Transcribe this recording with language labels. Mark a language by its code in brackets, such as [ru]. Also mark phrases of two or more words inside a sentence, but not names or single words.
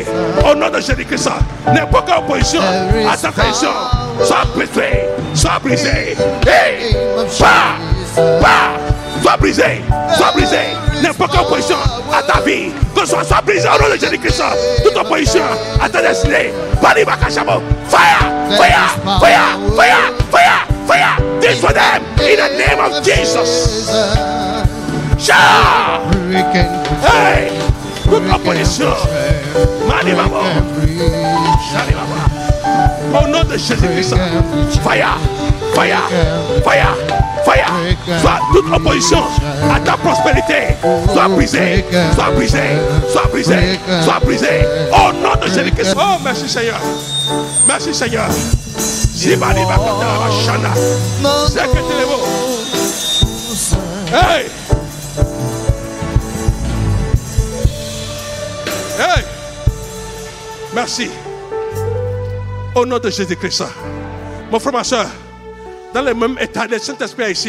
[fr] Au nom de Jésus-Christ, n'importe quelle opposition à ta trahison, soit brisée, soit brisée. Hey, soit brisée, soit brisée. N'importe quelle opposition à ta vie, que soit brisée. Au nom de Jésus-Christ, toute opposition à ta destinée. [en] Fire, fire, fire, fire, fire, fire. This for them in the name of Jesus. Shout! Hey! [fr] Toute opposition! Mani maman! Mani maman! Au nom de Jésus-Christ! [en] Fire! Fire! Fire! Fire! [fr] Soit toute opposition à ta prospérité! Soit brisée! Soit brisée! Soit brisée! Soit brisée! Au nom de Jésus-Christ! Oh, merci Seigneur! Merci Seigneur! Zibani bakata shana! Seketelevo! Hey! Hey! Merci. Au nom de Jésus-Christ. Mon frère, ma soeur, dans le même état, le Saint-Esprit ici.